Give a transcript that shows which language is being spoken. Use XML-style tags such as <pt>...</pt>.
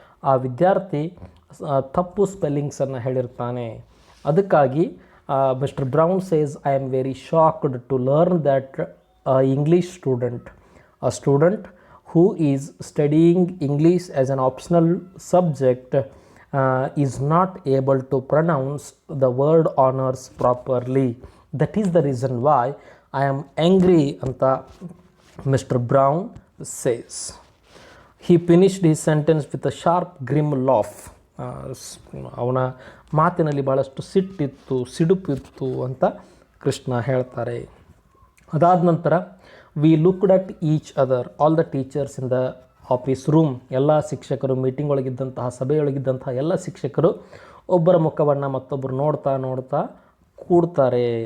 <kn>ಆ ವಿದ್ಯಾರ್ಥಿ ತಪ್ಪು ಸ್ಪೆಲ್ಲಿಂಗ್ಸನ್ನು ಹೇಳಿರ್ತಾನೆ. ಅದಕ್ಕಾಗಿ</kn> <en>Mister Brown says, I am very shocked to learn that English student, a student who is studying English as an optional subject is not able to pronounce the word honors properly. That is the reason why I am angry</en> <kn>anta</kn> <en>Mr. Brown says. He finished his sentence with a sharp grim laugh.</en> <kn>ಅವನ ಮಾತಿನಲ್ಲಿ ಭಾಳಷ್ಟು ಸಿಟ್ಟಿತ್ತು, ಸಿಡುಪಿತ್ತು ಅಂತ ಕೃಷ್ಣ ಹೇಳ್ತಾರೆ. ಅದಾದ ನಂತರ</kn> <en>We looked at each other, all the teachers in the office room.</en> <kn>ಎಲ್ಲ ಶಿಕ್ಷಕರು, meeting ಒಳಗಿದ್ದಂತಹ, ಸಭೆಯೊಳಗಿದ್ದಂತಹ ಎಲ್ಲ ಶಿಕ್ಷಕರು ಒಬ್ಬರ ಮುಖವನ್ನು ಮತ್ತೊಬ್ಬರು ನೋಡ್ತಾ ನೋಡ್ತಾ ಕೂಡ್ತಾರೆ.</kn>